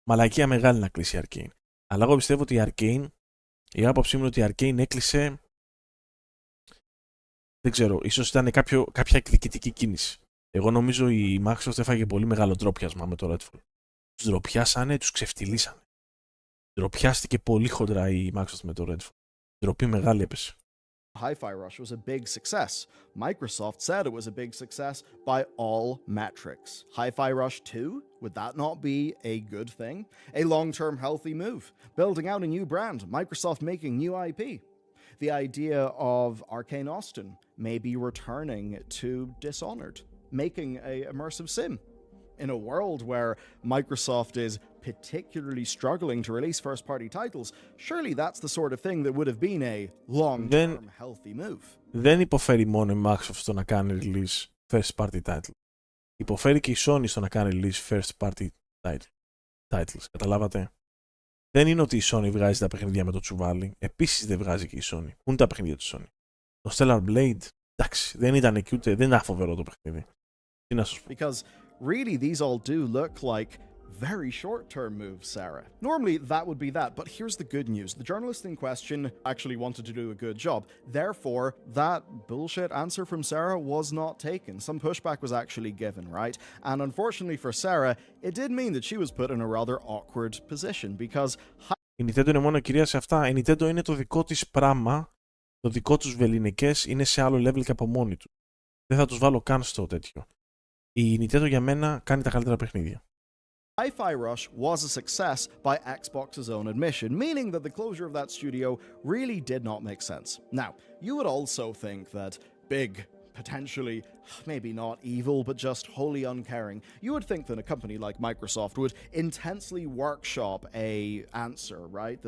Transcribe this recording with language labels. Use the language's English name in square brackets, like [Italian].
[Greek] Μαλακία μεγάλη να κλείσει η Arcane. Αλλά εγώ πιστεύω ότι η Arcane, η άποψή μου είναι ότι η Arcane έκλεισε. Δεν ξέρω, ίσως ήταν κάποια εκδικητική κίνηση. Εγώ νομίζω η Microsoft έφαγε πολύ μεγάλο ντρόπιασμα με το Redfall. Τους ντροπιάσανε, τους ξεφτυλίσανε. Ντροπιάστηκε πολύ χοντρά η Microsoft με το Redfall. Ντροπή μεγάλη έπεσε. [English] Hi-Fi Rush was a big success. Microsoft said it was a big success by all metrics. Hi-Fi Rush 2, would that not be a good thing? A long-term healthy move. Building out a new brand, Microsoft making new IP. The idea of Arcane Austin maybe returning to Dishonored, making a immersive sim. In a world where Microsoft is particularly struggling to release first-party titles, surely that's the sort of thing that would have been a long-term healthy move. [Greek] Δεν υποφέρει μόνο η Microsoft στο να κάνει [English] release first-party title. [Greek] Υποφέρει και η Sony στο να κάνει [English] release first-party titles. [Greek] Καταλάβατε. Δεν είναι ότι η Sony βγάζει τα παιχνίδια με το τσουβάλι. Επίσης δεν βγάζει και η Sony. Πού είναι τα παιχνίδια της Sony? Το Stellar Blade, εντάξει, δεν ήταν εκεί ούτε, δεν ήταν φοβερό το παιχνίδι. Τι να σας πω. [English] Because really these all do look like very short-term moves, Sarah. Normally that would be that, but here's the good news. The journalist in question actually wanted to do a good job. Therefore, that bullshit answer from Sarah was not taken. Some pushback was actually given, right? And unfortunately for Sarah, it did mean that she was put in a rather awkward position because... [Greek] Η Nintendo είναι μόνο κυρία σε αυτά. Η Nintendo είναι το δικό της πράγμα, το δικό τους βεληνικές είναι σε άλλο level και από μόνοι του. Δεν θα τους βάλω καν στο τέτοιο. Η Nintendo για μένα κάνει τα καλύτερα παιχνίδια. [English] Hi-Fi Rush was a success by Xbox's own admission, meaning that the closure of that studio really did not make sense. Now, you would also think that big, potentially, maybe not evil, but just wholly uncaring, you would think that a company like Microsoft would intensely workshop a answer, right?